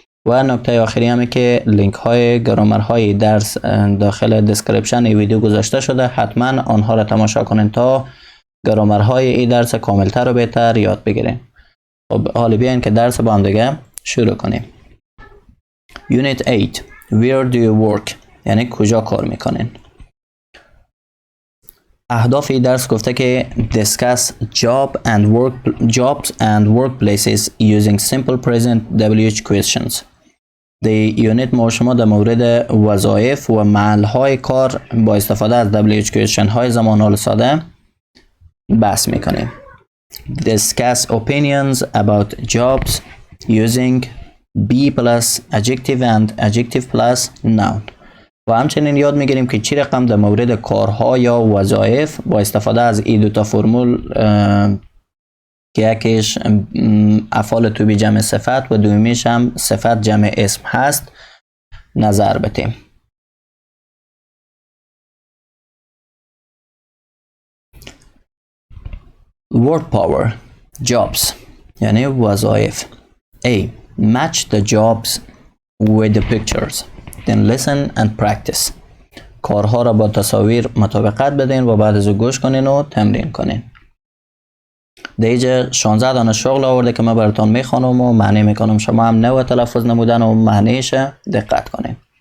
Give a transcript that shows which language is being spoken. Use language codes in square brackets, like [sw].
[fa] و نکته آخری همه که لینک های گرامر های درس داخل دسکریپشن این ویدیو گذاشته شده، حتما آنها را تماشا کنین تا گرامر های این درس کاملتر و بهتر یاد بگیرین. خب حالا بیاین که درس با هم دیگه شروع کنیم. یونیت 8 [en] Where do you work؟ [fa] یعنی کجا کار میکنین. اهداف این درس گفته که [en] discuss jobs and workplaces using simple present WH questions. [fa] در یونیت ما شما در مورد وظایف و محل‌های کار با استفاده از WH question های زمان حال ساده بحث میکنیم. [en] Discuss opinions about jobs using be plus adjective and adjective plus noun. [fa] و همچنین یاد میگیریم که چی رقم در مورد کارها یا وظایف با استفاده از این دوتا فرمول که یکیش افعال تو بی جمع صفت و دومیش هم صفت جمع اسم هست نظر بدیم. [en] Word power jobs [fa] یعنی وظایف. [en] A. Match the jobs with the pictures. Then listen and practice. [fa] کارها را با تصاویر مطابقت بدین و بعد از او گوش کنین و تمرین کنین. دیگه 16 دانه شغل آورده که من براتون میخوانم و معنی میکنم، شما هم نوع تلفظ نمودن و معنیش دقت کنین.